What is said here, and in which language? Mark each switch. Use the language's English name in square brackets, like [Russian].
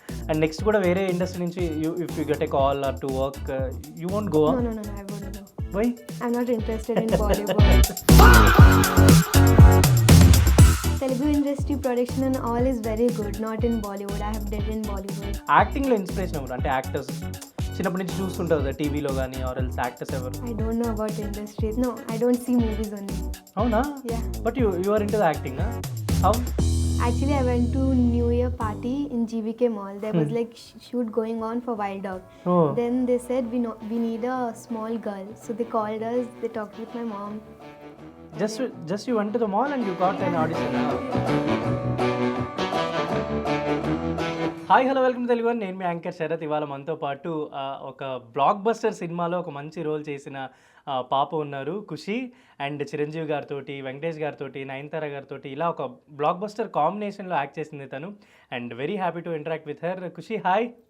[English] and next [Telugu] కూడా వేరే industry నుంచి [English] If you get a call or to work you won't go? No, I won't go. Why? I'm not interested in Bollywood. Telugu industry production and all is very good. Not in Bollywood. I have did in Bollywood. [Telugu] యాక్టింగ్లో inspiration ఎవరు? అంటే actors చిన్నప్పటి నుంచి చూస్తుంటారు కదా టీవీలో కానీ, or else actors ఎవరు? [English] I don't know about industry. No, I don't see movies only. [Telugu] అవునా? [English] Yeah. But you are into the acting. How? Actually, I went to New Year party in GVK Mall. There was like shoot going on for Wild Dog. Oh. Then they said we need a small girl. So they called us. They talked with my mom. Just you went to the mall and you got an audition. [Telugu] Hi hello welcome Telugu. నేను మీ anchor Sarath. ఇవాళ మనతో పాటు ఒక block buster సినిమాలో ఒక మంచి role చేసిన పాప ఉన్నారు ఖుషి. అండ్ చిరంజీవి గారితో, వెంకటేష్ గారితో, నయనతార గారితో ఇలా ఒక బ్లాక్ బస్టర్ కాంబినేషన్లో యాక్ట్ చేసింది తను. [English] And very happy to interact with her. Khushi hi.